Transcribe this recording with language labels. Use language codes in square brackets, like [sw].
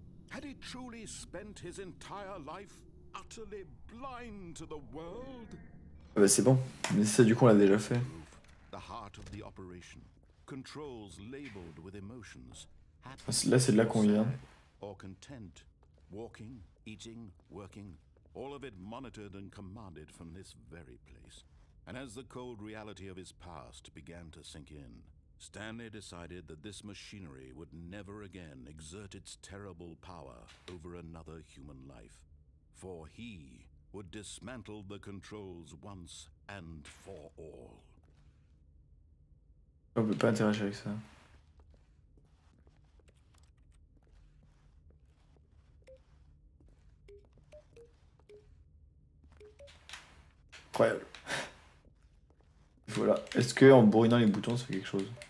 [en] Had he truly spent his entire life utterly blind to the world? [fr] Ah bah c'est bon, mais ça du coup on l'a déjà fait. [en] The heart of the operation, controls labeled with emotions. [fr] Là c'est de là qu'on vient. [en] Or content, walking, eating, working, all of it monitored and commanded from this very place. And as the cold reality of his past began to sink in, Stanley decided that this machinery would never again exert its terrible power over another human life, for he would dismantle the controls once and for all. [fr] On peut pas interagir avec ça. Incroyable. Voilà. Est-ce que en bourrinant les boutons, ça fait quelque chose?